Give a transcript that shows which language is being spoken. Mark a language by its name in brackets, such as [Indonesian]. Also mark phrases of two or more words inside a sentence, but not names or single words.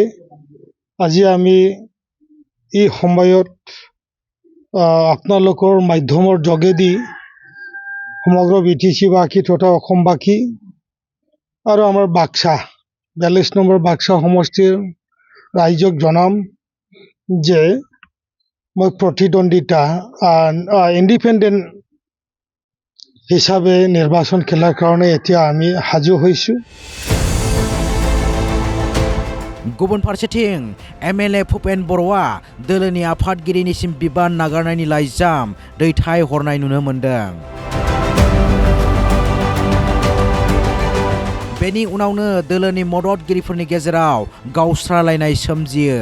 [Assamese] আজি আমি এই সময়ত আপোনালোকৰ মাধ্যমৰ যোগেদি সমগ্ৰ বিটিচিবাসী তথা অসমবাসী আৰু আমাৰ বাক্সা 42 নম্বৰ বাক্সা সমষ্টিৰ ৰাইজক জনাম যে মই প্ৰতিদ্বন্দ্বিতা ইণ্ডিপেণ্ডেণ্ট হিচাপে নিৰ্বাচন খেলাৰ কাৰণে এতিয়া আমি সাজু হৈছোঁ। [Bodo] गुबुन फारसेथिं एमएलए भुपेन बर'आ दोलोनि आफादगिरिनिसिम बिबान नागारनायनि लाइजाम दैथायहरनाय नुनो मोनदों। बेनि उनावनो दोलोनि मददगिरिफोरनि गेजेराव गावस्रालायनाय सोमजियो।